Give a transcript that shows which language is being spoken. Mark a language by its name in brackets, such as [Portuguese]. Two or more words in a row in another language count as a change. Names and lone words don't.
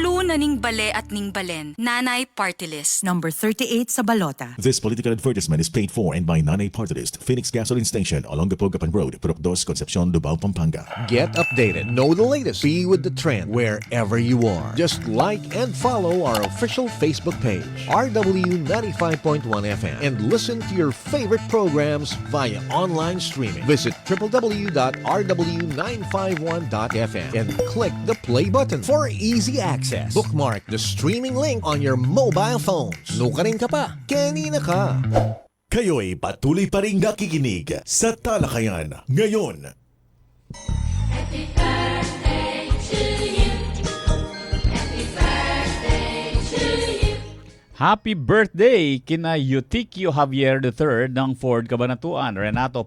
[Pampanga] na ning bale at ning balen. Nanay Party List. [Filipino] Number 38 sa balota. [English] This political advertisement is paid for and by Nanay Party List, Phoenix Gasoline Station, along the Pogapan Road, Purok 2, Concepcion, Lubao, Pampanga. Get updated. Know the latest. Be with the trend wherever you are. Just like and follow our official Facebook page, RW 95.1 FM, and listen to your favorite programs via online streaming. Visit www.rw951.fm and click the play button for easy access. Bookmark the streaming link on your mobile phones. [Pampanga] Nukarin ka pa, kanina ka. [Filipino] Kayo'y patuloy pa rin nakikinig sa Talakayan ngayon. [English] Happy birthday [Filipino] kina Eutikio Javier III ng Ford Cabanatuan, Renato